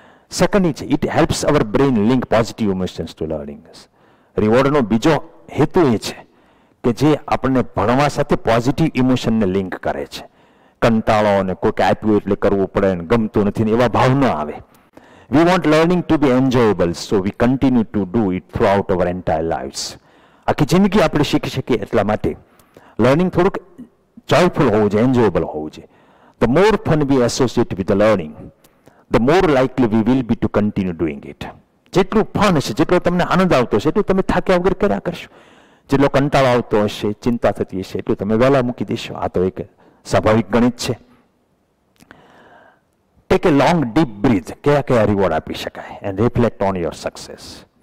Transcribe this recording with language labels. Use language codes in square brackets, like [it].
[en] Second છે it helps our brain link positive emotions to learning. [gu] રિવોર્ડનો બીજો હેતુ એ છે કે જે આપણને ભણવા સાથે પોઝિટિવ ઇમોશનને લિંક કરે છે. કંટાળો અને કોઈક આપ્યું એટલે કરવું પડે ને ગમતું નથી ને એવા ભાવ ન આવે. [en] We want learning to be enjoyable, so we continue to do it throughout our entire lives. [gu] આખી જિંદગી આપણે શીખી શકીએ એટલા માટે લર્નિંગ થોડુંક જોયફુલ હોવું જોઈએ, એન્જોયેબલ હોવું જોઈએ. [en] The more fun we associate with the learning, the more likely we will be to continue doing it. [gu] જેટલું ફન હશે, જેટલો તમને આનંદ આવતો હશે એટલું તમે થાક્યા વગર કર્યા કરશો. જેટલો કંટાળો આવતો હશે, ચિંતા થતી હશે એટલું તમે વહેલા મૂકી દેશો. આ તો એક સ્વાભાવિક ગણિત છે. [en] Take a long deep breath. [gu] કયા કયા રિવોર્ડ આપી શકાય [en] And reflect on your success.